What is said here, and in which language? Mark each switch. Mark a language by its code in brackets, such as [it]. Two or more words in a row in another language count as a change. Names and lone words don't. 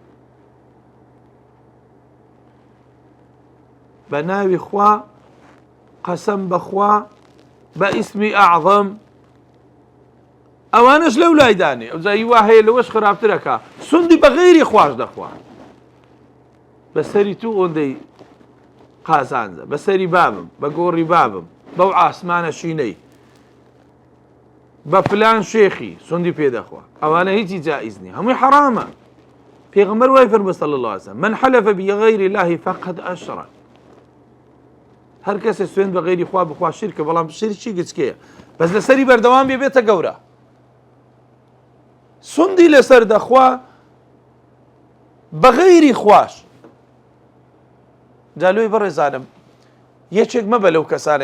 [ckb] بە ناوی خوا قەسەم بەخوا بە ئیسمی ئەعظەم ئەوانش لەو لایدانێ ئەو جایی وا هەیە لەوەش خراپترەکە سندی بە غەیری خواش دەخوات بەسەری تو ئۆندەی قازانجە بەسەری بابم بە گۆڕی بابم بەو ئاسمانە شینەی بە فلان شێخی سندی پێدەخوا ئەوانە هیچی جائز نییە هەمووی حرامە پێغەمبەر وای فەرمووی [ar] صلی الله علیه وسلم من حلف بغیر الله فقد أشرك [ckb] هەر کەسێ سوێند بە غەیری خوا بخوا شیرکە بەڵام شیرکی گچکەیە بەس لەسەری بەردەوام بێتە گەورە سندی لەسەر دەخوا بە غەیری خواش جا لۆی بەڕێزانم یەکێک مەبە لەو کەسانەی